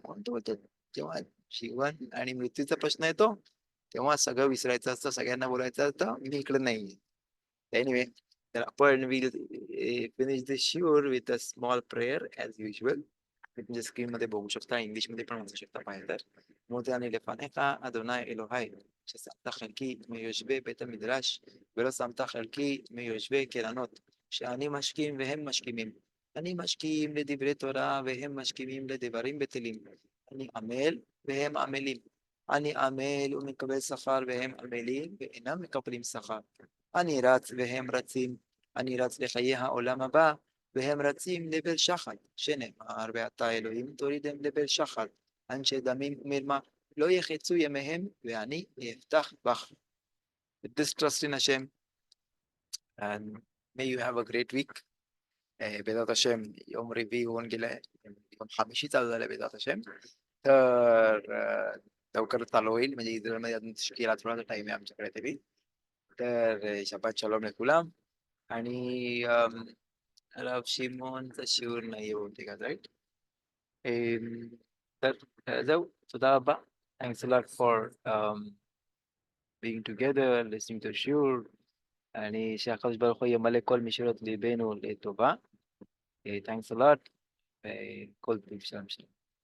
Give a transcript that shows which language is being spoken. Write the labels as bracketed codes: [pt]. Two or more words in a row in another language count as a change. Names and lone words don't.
[mr] कोणतो होतो जेव्हा जीवन आणि मृत्यूचा प्रश्न येतो, तेव्हा सगळं विसरायचं असतं, सगळ्यांना बोलायचं असतं, मी इकडे नाहीये. [en] Anyway, [mr] तर आपण [en] will finish this shiur with a small prayer as usual. [mr] तुमच्या स्क्रीन मध्ये बघू शकता, इंग्लिश मध्ये पण वाचू शकता पाहिजे तर. [he] מודעני לפניך, אדוני אלוהי, ששמת חלקי מיושבי בית המדרש, ולא שמת חלקי מיושבי קרנות, שאני משכים והם משכימים. אני משכים לדברי תורה והם משכימים לדברים בטלים. אני עמל והם עמלים. אני עמל ומקבל שכר והם עמלים ואינם מקבלים שכר. אני רץ והם רצים. אני רץ לחיי העולם הבא והם רצים לבל שחת, שנאמר ועתה אלוהים תורידם לבל שחת. אנשי דמים ומרמה לא יחצו ימיהם ואני אפתח בך. [en] With this trust in Hashem, and may you have a great week. [he] בעזרת השם, יום רביעי [mr] होऊन गेलंय, [he] יום חמישי [mr] चालू झालंय [he] בעזרת השם. [mr] तर लवकर चालू होईल, म्हणजे इस्रायलमध्ये अजून शिकेला थोडासा टाइम आहे आमच्याकडे तरी. [he] तर שבת שלום לכולם. आणि הרב שמעון שיעור נעים אותי right? तर זהו, תודה רבה. [en] Thanks a lot for being together, listening to שיעור, आणि [he] שהקדוש ברוך הוא ימלא כל משאלות ליבנו לטובה. [en] Thanks a lot, [he] וכל טוב, שלום שלום.